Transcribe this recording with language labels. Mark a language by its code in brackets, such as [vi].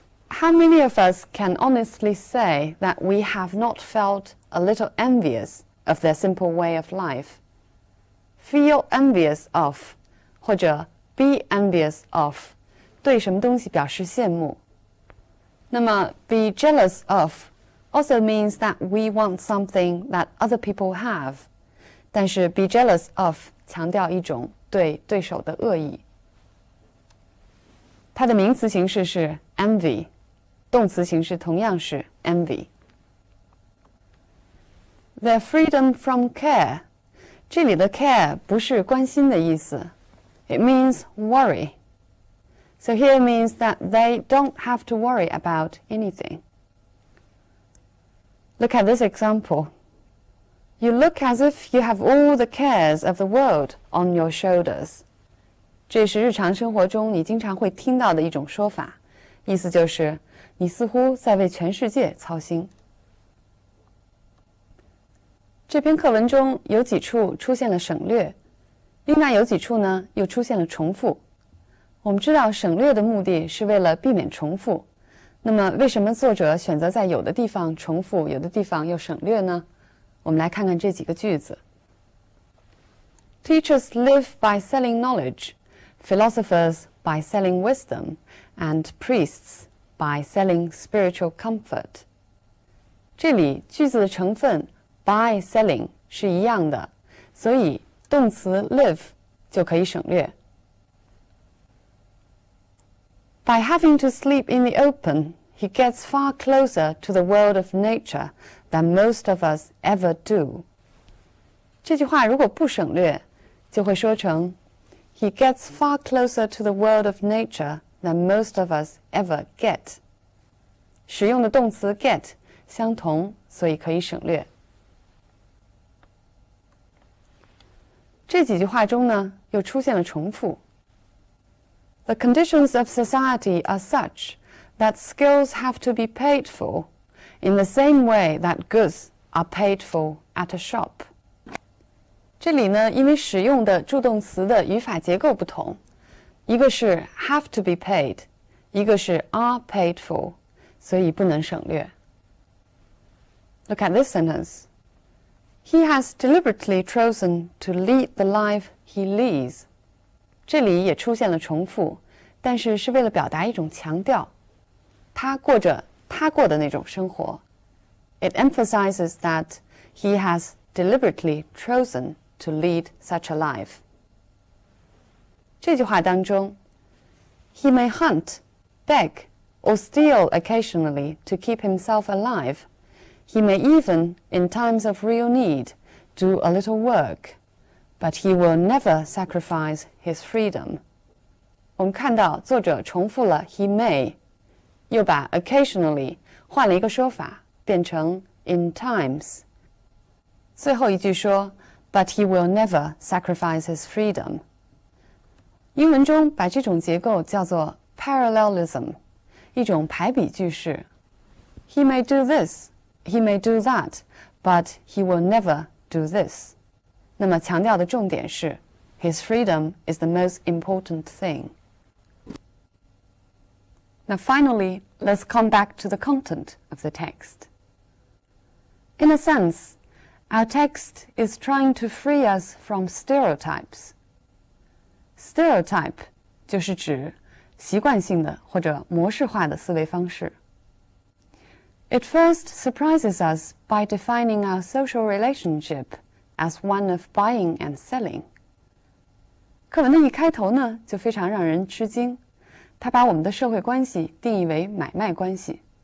[en] How many of us can honestly say that we have not felt a little envious of their simple way of life? Feel envious of [zh] 或者 [en] be envious of [zh] 对什么东西表示羡慕。那么 [en] be jealous of also means that we want something that other people have. [zh] 但是 [en] be jealous of [zh] 强调一种对对手的恶意。它的名词形式是 envy， 动词形式同样是 envy。 [en] Their freedom from care， [zh] 这里的 [en] care [zh] 不是关心的意思 [en] ，it means worry. So here means that they don't have to worry about anything. Look at this example. You look as if you have all the cares of the world on your shoulders. [zh] 这是日常生活中你经常会听到的一种说法，意思就是你似乎在为全世界操心。这篇课文中有几处出现了省略，另外有几处呢又出现了重复。我们知道省略的目的是为了避免重复，那么为什么作者选择在有的地方重复，有的地方又省略呢？我们来看看这几个句子。 [en] Teachers live by selling knowledge, philosophers by selling wisdom, and priests by selling spiritual comfort. [zh] 这里句子的成分 [en] by selling [zh] 是一样的，所以动词 live 就可以省略。 [en] By having to sleep in the open, he gets far closer to the world of nature than most of us ever do. [zh] 这句话如果不省略，就会说成 [en] He gets far closer to the world of nature than most of us ever get. [zh] 使用的动词 get 相同，所以可以省略。这几句话中呢，又出现了重复。 [en] The conditions of society are such that skills have to be paid for in the same way that goods are paid for at a shop. [zh] 这里呢，因为使用的助动词的语法结构不同，一个是 [en] have to be paid， [zh] 一个是 [en] are paid for， [zh] 所以不能省略。 [en] Look at this sentence. He has deliberately chosen to lead the life he leads. [zh] 这里也出现了重复，但是是为了表达一种强调，他过着他过的那种生活。 [en] It emphasizes that he has deliberately chosen to lead such a life. [zh] 这句话当中 [en] He may hunt, beg, or steal occasionally to keep himself alive. He may even, in times of real need, do a little work, but he will never sacrifice his freedom. [zh] 我们看到作者重复了 [en] he may， [zh] 又把 occasionally 换了一个说法，变成 [en] in times。 [zh] 最后一句说 [en] but he will never sacrifice his freedom. [zh] 英文中把这种结构叫做 parallelism， 一种排比句式。 [en] He may do this, he may do that, but he will never do this. [zh] 那么强调的重点是 [en] his freedom is the most important thing. Now finally, let's come back to the content of the text. In a sense, our text is trying to free us from stereotypes. [zh] Stereotype 就是指习惯性的或者模式化的思维方式。 [en] It first surprises us by defining our social relationship as one of buying and selling. [zh] 课文的一开头呢，就非常让人吃惊，它把我们的社会关系定义为买卖关系。